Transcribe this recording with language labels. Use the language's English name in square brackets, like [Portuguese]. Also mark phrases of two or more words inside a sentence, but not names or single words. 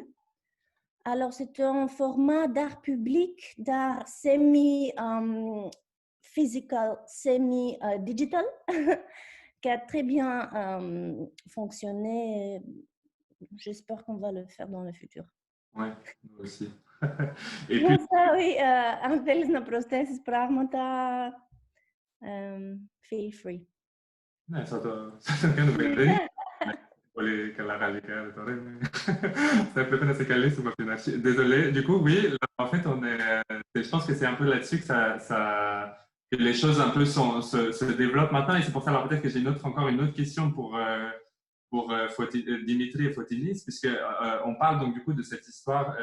[French] Alors, c'est un format d'art public, d'art [English] semi-physical, semi-digital, [French] qui a très bien fonctionné. J'espère qu'on va le faire dans le futur. Oui, nous aussi. Et puis, ça, oui, [Greek] αν θέλεις να προσθέσεις πράγματα, [English] feel free. [Greek] Ναι, θα το κάνουμε. Πολύ καλά γαλλικά, [French] ça peut être assez calé sur ma finale. Désolé, du coup, oui, là, en fait, je pense que c'est un peu là-dessus que les choses un peu se développent maintenant, et c'est pour ça, alors peut-être que j'ai encore une autre question pour Dimitri et Fotinis, puisque on parle donc du coup de cette histoire